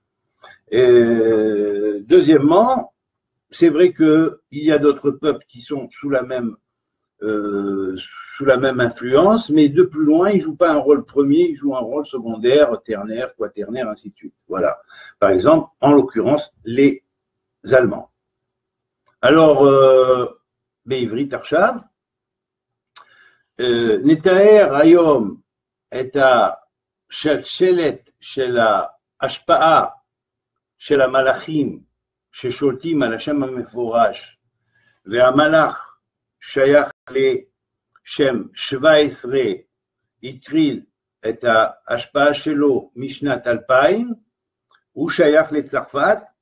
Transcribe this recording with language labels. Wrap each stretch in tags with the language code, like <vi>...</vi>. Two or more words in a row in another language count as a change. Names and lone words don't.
<fr>Deuxièmement, c'est vrai qu'il y a d'autres peuples qui sont sous la même influence, mais de plus loin, ils ne jouent pas un rôle premier, ils jouent un rôle secondaire, ternaire, quaternaire, ainsi de suite. Voilà. Par exemple, en l'occurrence, les Allemands. Alors,</fr> <he>בעברית עכשיו, נתאר היום את השלשלת של ההשפעה של המלאכים ששולטים על השם המפורש, והמלאך שייך לשם 17, התחיל את ההשפעה שלו משנת 2000, הוא שייך לצרפת,</he>